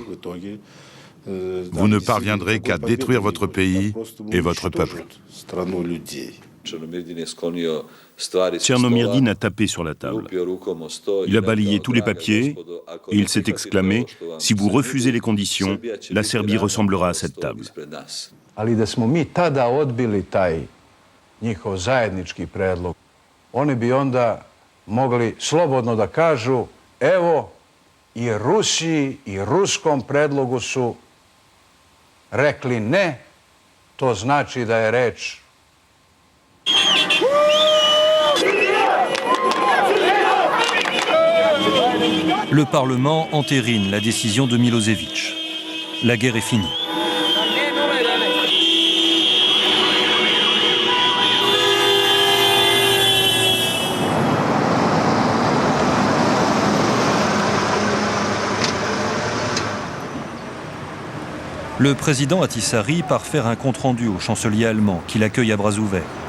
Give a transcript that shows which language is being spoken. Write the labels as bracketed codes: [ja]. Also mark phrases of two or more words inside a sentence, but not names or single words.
[fr] Vous ne parviendrez qu'à détruire votre pays et votre peuple. Chernomyrdine a tapé sur la table. Il a balayé tous les papiers et il s'est exclamé « Si vous refusez les conditions, la Serbie ressemblera à cette table. » [sr] Ali da smo mi tada odbili taj njihov zajednički predlog, oni bi onda mogli slobodno da kažu evo I Rusiji I ruskom predlogu su rekli ne, to znači da je reč [fr] Le Parlement entérine la décision de Milosevic. La guerre est finie. Le président Ahtisaari part faire un compte-rendu au chancelier allemand, qui l'accueille à bras ouverts.